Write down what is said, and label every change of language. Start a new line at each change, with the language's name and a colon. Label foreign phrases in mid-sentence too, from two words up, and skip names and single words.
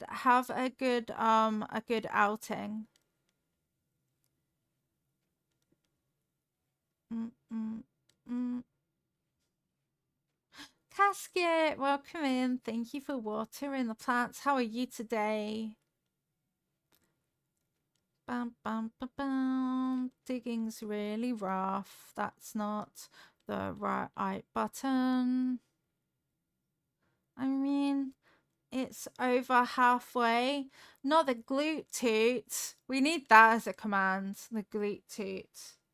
English: Have a good outing. Mm, mm, mm. Casket, welcome in. Thank you for watering the plants. How are you today? Bam, bam, bam, bam. Digging's really rough. That's not the right button. I mean, it's over halfway. Not the glute toot. We need that as a command. The glute toot.